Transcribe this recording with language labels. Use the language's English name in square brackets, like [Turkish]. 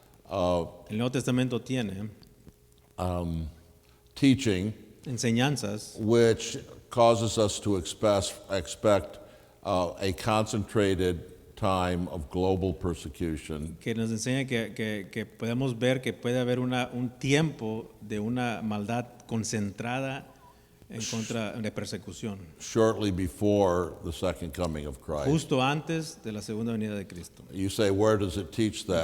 [Spanish] el Nuevo Testamento tiene [English] teaching [Spanish] enseñanzas [English] which causes us to expect a concentrated time of global persecution [Spanish] que nos enseña que podemos ver que puede haber un tiempo de una maldad concentrada en contra de persecución, [English] shortly before the second coming of Christ. [Spanish] justo antes de la segunda venida de Cristo. [English] You say, where does it teach that?